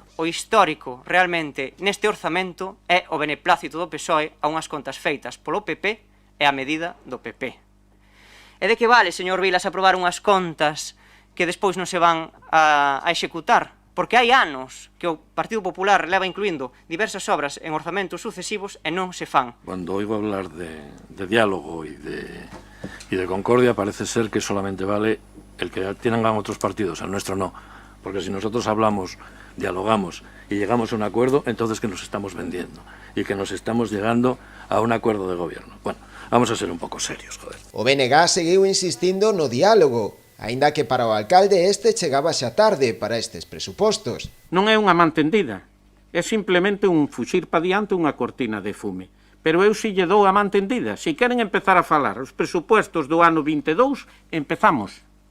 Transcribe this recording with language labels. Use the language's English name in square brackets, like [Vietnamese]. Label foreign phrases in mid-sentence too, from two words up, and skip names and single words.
[Galician] O histórico, realmente, neste orzamento é o beneplácito do PSOE a unhas contas feitas polo PP e a medida do PP. E de que vale, señor Vilas, aprobar unhas contas que despois non se van a executar? Porque hai anos que o Partido Popular leva incluindo diversas obras en orzamentos sucesivos e non se fan. [Spanish] Cuando oigo hablar de diálogo y de concordia, parece ser que solamente vale el que tengan otros partidos, el nuestro no. Porque si nosotros hablamos, dialogamos y llegamos a un acuerdo, entonces que nos estamos vendiendo y que nos estamos llegando a un acuerdo de gobierno. [Galician] Bueno, vamos a ser un pouco serios, joder. O BNG seguiu insistindo no diálogo, aínda que para o alcalde este chegaba xa tarde para estes presupostos. Non é unha man tendida, é simplemente un fuxir pa diante unha cortina de fume. Pero eu si lle dou a man tendida. Se queren empezar a falar os presupostos do ano 22, empezamos.